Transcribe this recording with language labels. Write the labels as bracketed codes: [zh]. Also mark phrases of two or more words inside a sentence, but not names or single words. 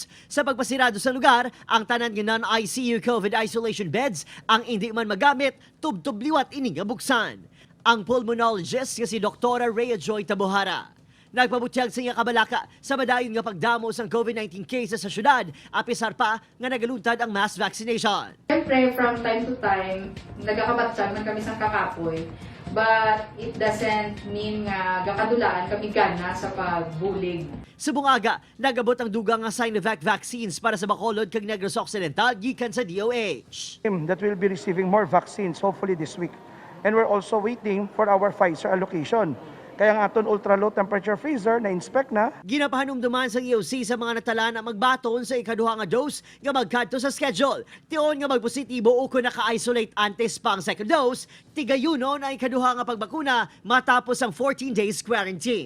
[hil] Sa pagpasirado sa lugar, ang tanan nga [en] non-ICU COVID isolation beds [hil] ang hindi man magamit, tubtob liwat ining nga buksan. Ang pulmonologist nga si Dr. Rhea Joy Tabuhara nagpabutyag sa iya kabalaka sa madayon nga pagdamo sa [en] COVID-19 cases [hil] sa syudad, apisar pa nga nagaluntad ang [en] mass vaccination. [hil] Siyempre, [en] from time to time, [hil] nagkakabatsag man kami sa kakapoy, [en] but it doesn't mean [hil] nga gakadulaan kami gana sa pagbulig. Sa bungaga, nagabot ang dugang nga [en] Sinovac vaccines [hil] para sa Bacolod kag Negros Occidental gikan sa DOH. [en] That will be receiving more vaccines hopefully this week. And we're also waiting for our Pfizer allocation. [hil] Kaya ang aton [en] ultra-low temperature freezer [hil] na-inspect na. Ginapahanumduman sa EOC sa mga natala na magbaton sa ikaduha nga dose nga magkadto sa schedule. Tion nga magpositibo o kung naka-isolate antes pang [en] second dose, [hil] tigayuno na ikaduha nga pagbakuna matapos ang [en] 14 days quarantine.